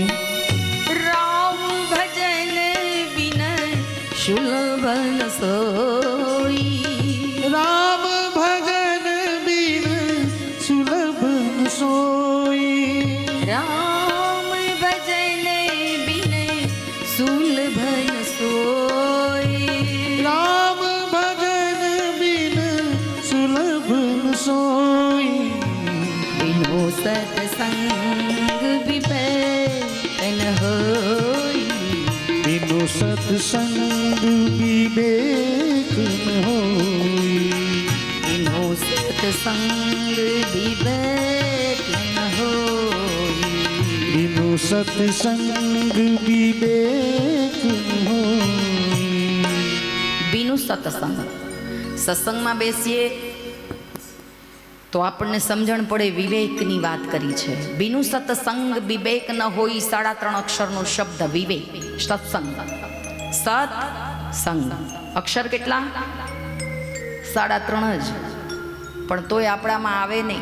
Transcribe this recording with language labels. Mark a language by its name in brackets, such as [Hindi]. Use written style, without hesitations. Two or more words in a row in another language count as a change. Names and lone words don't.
[Awadhi] राम भजन बिन सुलभ न सोई, राम भजन बिन सुलभ न सोई, राम भजन बिन सुलभन सोई राम भजन बिन सुलभ न सोई बिनु सत्संग विवेकन होई बिनु सत्संग विवेक न होई बिनु सत्संग विवेकन होई बिनु सत्संग विवेक न होई बिनु सत्संग [Gujarati] सत्संगમાં બેસીએ તો આપણને સમજણ પડે વિવેકની વાત કરી છે. [Awadhi] बिनु सत्संग विवेक न होय. [Gujarati] 3.5 અક્ષરનો શબ્દ વિવેક. સત્સંગ સત્સંગ અક્ષર કેટલા? 3.5 જ. પણ તોય આપણામાં આવે નહીં.